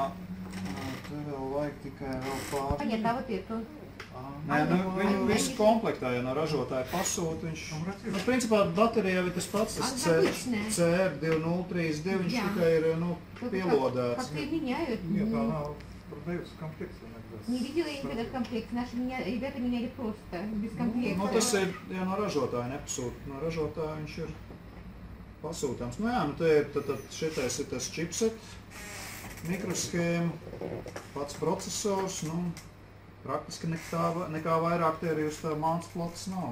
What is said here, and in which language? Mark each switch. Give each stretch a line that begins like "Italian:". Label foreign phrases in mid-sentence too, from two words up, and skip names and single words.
Latvian: Te vēl vajag tikai vēl pāri. Nē, viņu visu komplektā, ja no ražotāja pasūta, viņš... Principā baterijā ir tas pats, tas CR2032, viņš tikai ir pielodēts.
Russian: Нет, она продается в комплекте иногда. Не видела я никогда комплект. Наши ребята меняли просто, без комплекта.
Latvian: Tas ir, ja no ražotāja nepasūta. No ražotāja viņš ir pasūtāms. Te ir, tad šitais ir tas chipset. mikroshēma, pats procesors, nu, praktiski nekā vairāk te arī uz tā mācu flotas nav.